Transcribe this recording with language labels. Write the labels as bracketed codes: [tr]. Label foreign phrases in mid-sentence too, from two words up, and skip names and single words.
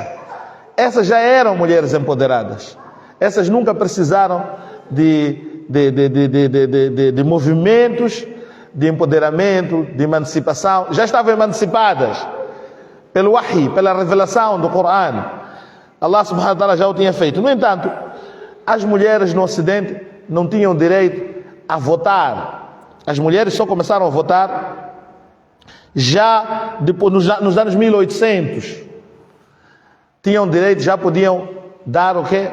[pt] Essas já eram mulheres empoderadas. Essas nunca precisaram de movimentos de empoderamento, de emancipação. Já estavam emancipadas pelo wahi, pela revelação do Coran. [ar] الله سبحانه وتعالى [pt] já o tinha feito. No entanto, as mulheres no Ocidente não tinham direito a votar. As mulheres só começaram a votar já depois, nos anos 1800. Tinham direito, já podiam dar o quê?